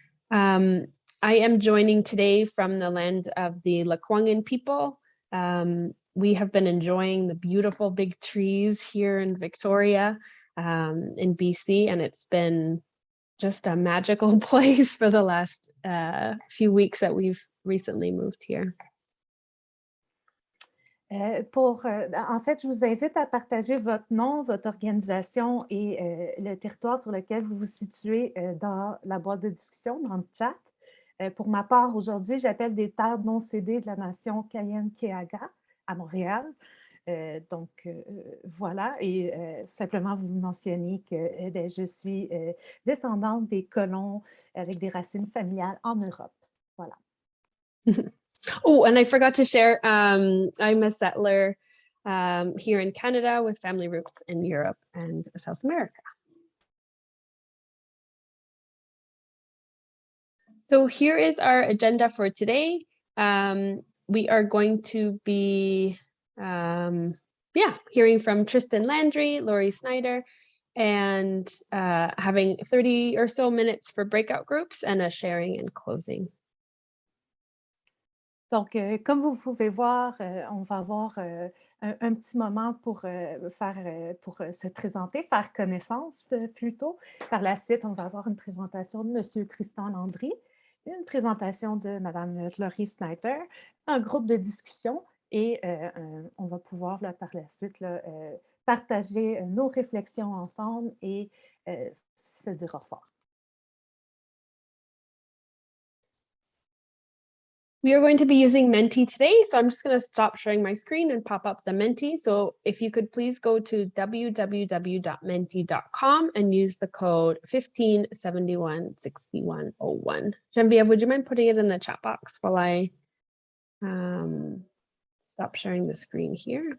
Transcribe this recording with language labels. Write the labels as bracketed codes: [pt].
[en] I am joining today from the land of the Lekwungen people. We have been enjoying the beautiful big trees here in Victoria, in BC, and it's been just a magical place for the last few weeks that we've recently moved here. [fr] En fait, je vous invite à partager votre nom, votre organisation et le territoire sur lequel vous vous situez dans la boîte de discussion, dans le chat. Pour ma part, aujourd'hui, j'appelle des terres non cédées de la nation Kayen-Keaga à Montréal. Voilà, et simplement vous mentionner que je suis descendante des colons avec des racines familiales en Europe. Voilà. [en] Oh, and I forgot to share, I'm a settler here in Canada with family roots in Europe and South America. So here is our agenda for today. We are going to be hearing from Tristan Landry, Laurie Snyder, and having 30 or so minutes for breakout groups and a sharing and closing. [fr] Donc, comme vous pouvez voir, on va avoir un petit moment pour se présenter, faire connaissance plutôt. Par la suite, on va avoir une présentation de M. Tristan Landry, une présentation de Mme Laurie Snyder, un groupe de discussion et on va pouvoir là, par la suite là, partager nos réflexions ensemble et se dire au revoir. [en] We are going to be using Menti today, so I'm just going to stop sharing my screen and pop up the Menti. So if you could please go to www.menti.com and use the code 15716101. Genevieve, would you mind putting it in the chat box while I stop sharing the screen here?